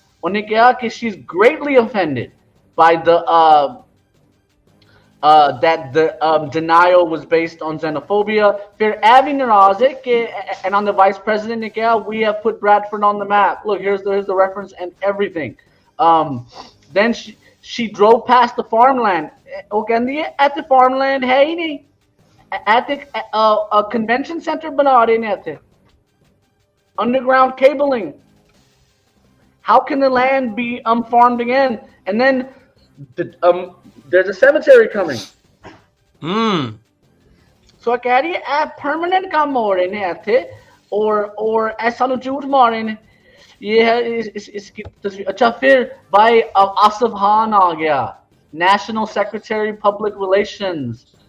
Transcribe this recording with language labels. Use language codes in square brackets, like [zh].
[hi] उन्हें कहा कि [en] she's greatly offended by the that the denial was based on xenophobia. [hi] फिर Avi नाराज है कि, [en] and on the vice president [hi] ने कहा [en] we have put Bradford on the map. Look, here's the reference and everything. Then she drove past the farmland. [hi] वो कहती है [en] at the farmland [hi] है ही नहीं, [en] at the a convention center [hi] बना रहे हैं ऐसे, [en] underground cabling. How can the land be farmed again? And then there's a cemetery coming. So [hi] कह रही है permanent काम हो रहे हैं ऐसे, और ऐसा नो झूठ मार रहे हैं। ये है इसकी तस्वीर। अच्छा, फिर भाई आसिफ खान आ गया, नेशनल सेक्रेटरी पब्लिक रिलेशंस।